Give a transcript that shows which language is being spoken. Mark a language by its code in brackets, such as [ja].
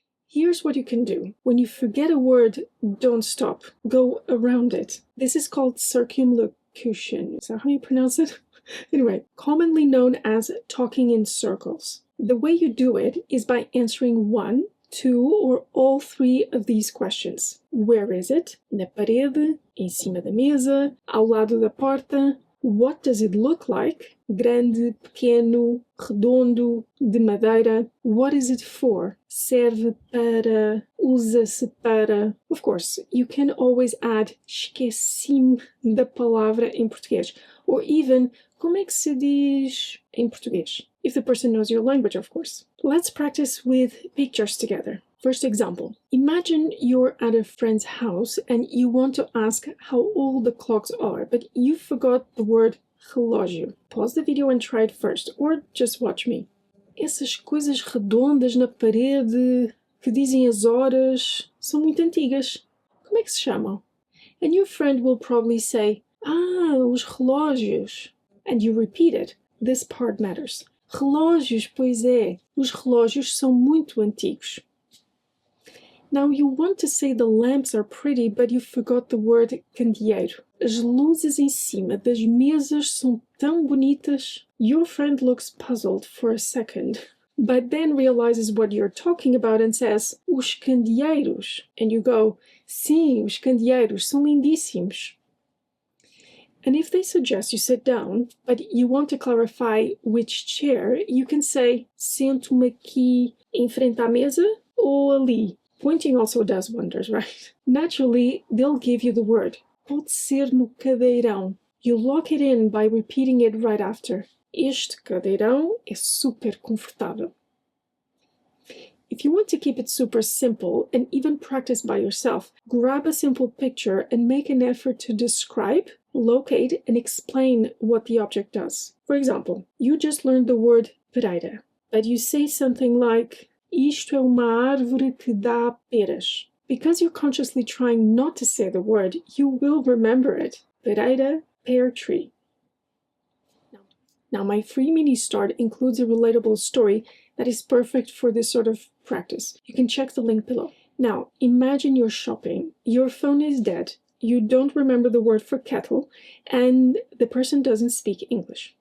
[en] Here's what you can do. When you forget a word, don't stop. Go around it. This is called circumlocution. Is that how you pronounce it? Anyway, commonly known as talking in circles. The way you do it is by answering one, two, or all three of these questions. Where is it? [pt] Na parede, em cima da mesa, ao lado da porta. [en] What does it look like? [pt] Grande, pequeno, redondo, de madeira. [en] What is it for? [pt] Serve para, usa-se para. [en] Of course, you can always add [pt] esqueci-me da palavra em português, [en] or even [pt] como é que se diz em português, [en] if the person knows your language, of course. Let's practice with pictures together. First example. Imagine you're at a friend's house and you want to ask how old the clocks are, but you forgot the word relógio. Pause the video and try it first, or just watch me. [pt] Essas coisas redondas na parede que dizem as horas são muito antigas. Como é que se chamam? [en] And your friend will probably say, [pt] os relógios. [en] And you repeat it. This part matters. [pt] Relógios, pois é. Os relógios são muito antigos. [en] Now you want to say the lamps are pretty, but you forgot the word candeeiro. [pt] As luzes em cima das mesas são tão bonitas. [en] Your friend looks puzzled for a second, but then realizes what you're talking about and says, [pt] os candeeiros. [en] And you go, [pt] sim, os candeeiros são lindíssimos. [en] And if they suggest you sit down, but you want to clarify which chair, you can say, [pt] sento-me aqui em frente à mesa ou ali. [en] Pointing also does wonders, right? Naturally, they'll give you the word. [pt] Pode ser no cadeirão. [en] You lock it in by repeating it right after. [pt] Este cadeirão é super confortável. [en] If you want to keep it super simple and even practice by yourself, grab a simple picture and make an effort to describe, locate, and explain what the object does. For example, you just learned the word pereira, but you say something like, [pt] isto é uma árvore que dá peras. [en] Because you're consciously trying not to say the word, you will remember it. Pereira, pear tree. Now, my free mini start includes a relatable story that is perfect for this sort of practice. You can check the link below. Now, imagine you're shopping. Your phone is dead. You don't remember the word for kettle, and the person doesn't speak English.